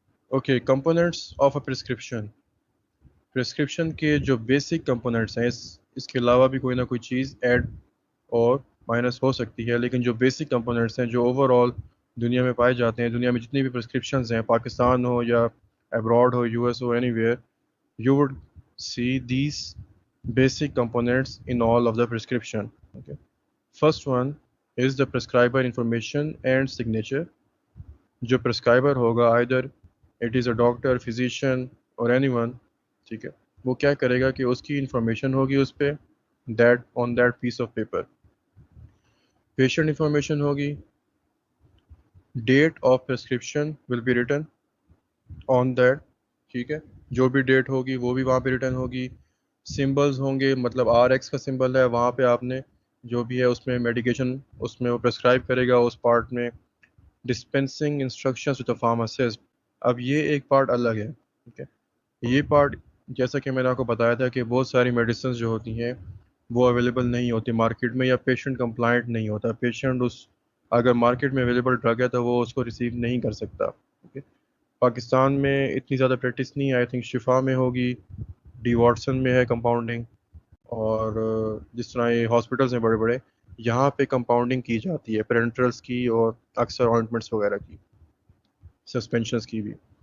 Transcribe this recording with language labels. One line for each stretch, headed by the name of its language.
Urdu: Okay,
English: Components of a prescription.
Urdu: Prescription کے جو basic components ہیں، اس کے علاوہ بھی کوئی نہ کوئی چیز ایڈ اور مائنس ہو سکتی ہے، لیکن جو بیسک کمپوننٹس ہیں جو اوور آل دنیا میں پائے جاتے ہیں، دنیا میں جتنی بھی پرسکرپشنز ہیں، پاکستان ہو یا abroad ہو، U S ہو، any where,
English: you would see these basic components in all of the prescription. Okay. First one is the prescriber information and signature.
Urdu: جو prescriber ہوگا
English: either it is a doctor, physician or anyone،
Urdu: ٹھیک ہے، وہ کیا کرے گا کہ اس کی information ہوگی اس پہ
English: that on that piece of paper. Patient information
Urdu: ہوگی.
English: Date of prescription will be written on that.
Urdu: ٹھیک ہے، جو بھی ڈیٹ ہوگی وہ بھی وہاں پہ ریٹرن ہوگی. سمبلز ہوں گے، مطلب آر ایکس کا سمبل ہے، وہاں پہ آپ نے جو بھی ہے اس میں میڈیکیشن اس میں وہ پرسکرائب کرے گا اس پارٹ میں.
English: Dispensing instructions to the pharmacist.
Urdu: اب یہ ایک پارٹ الگ ہے، ٹھیک ہے. یہ پارٹ جیسا کہ میں نے آپ کو بتایا تھا کہ بہت ساری میڈیسنز جو ہوتی ہیں وہ اویلیبل نہیں ہوتی مارکیٹ میں یا پیشنٹ کمپلائنٹ نہیں ہوتا. پیشنٹ اس اگر مارکیٹ میں اویلیبل ڈرگ ہے تو وہ اس کو ریسیو نہیں کر سکتا. اوکے، پاکستان میں اتنی زیادہ پریکٹس نہیں ہے، آئی تھنک شفا میں ہوگی، ڈی واٹسن میں ہے کمپاؤنڈنگ، اور جس طرح یہ ہاسپٹلس ہیں بڑے بڑے، یہاں پہ کمپاؤنڈنگ کی جاتی ہے پیرنٹرلس کی اور اکثر آئنٹمنٹس وغیرہ کی، سسپینشنس کی بھی.